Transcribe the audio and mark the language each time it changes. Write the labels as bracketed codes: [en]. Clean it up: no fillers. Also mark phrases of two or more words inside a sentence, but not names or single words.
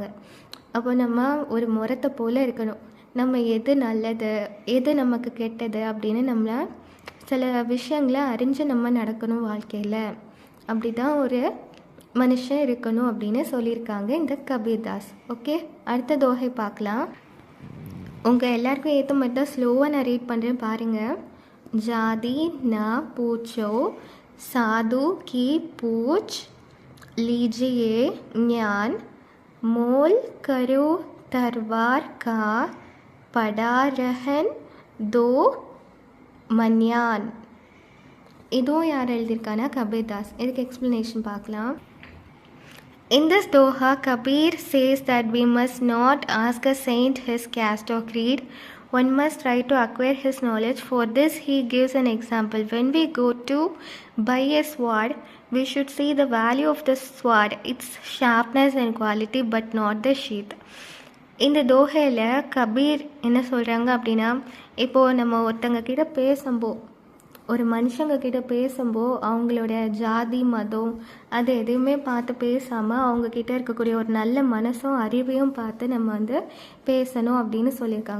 [ta] அப்போ நம்ம ஒரு முரத்தை போல் இருக்கணும். நம்ம எது நல்லது எது நமக்கு கெட்டது அப்படின்னு நம்ம சில விஷயங்களை அறிஞ்சு நம்ம நடக்கணும் வாழ்க்கையில். அப்படி தான் ஒரு மனுஷன் இருக்கணும் அப்படின்னு சொல்லியிருக்காங்க இந்த கபீர்தாஸ். ஓகே, அடுத்த தோகை பார்க்கலாம். உங்கள் எல்லாருக்கும் ஏற்ற மாதிரி தான் ஸ்லோவாக நான் ரீட் பண்ணுறேன் பாருங்கள். [hi] जादी न पूछो साधु की पूछ लीजिए ज्ञान मोल करो तरवार का पड़ा रहन दो मन्यान. [ta] இதுவும் யார் எழுதியிருக்கானா கபீர்தாஸ். இதுக்கு எக்ஸ்ப்ளனேஷன் பார்க்கலாம். [en] In this doha, Kabir says that we must not ask a saint his caste or creed. One must try to acquire his knowledge. For this he gives an example. When we go to buy a sword, we should see the value of the sword, its sharpness and quality, but not the sheath. [ta] இந்த தோகையில் கபீர் என்ன சொல்கிறாங்க அப்படின்னா, இப்போது நம்ம ஒருத்தங்க கிட்ட பேசும்போது ஒரு மனுஷங்க கிட்ட பேசும்போது அவங்களோட ஜாதி மதம் அது எதையுமே பார்த்து பேசாமல் அவங்கக்கிட்ட இருக்கக்கூடிய ஒரு நல்ல மனசும் அறிவையும் பார்த்து நம்ம வந்து பேசணும் அப்படின்னு சொல்லியிருக்காங்க.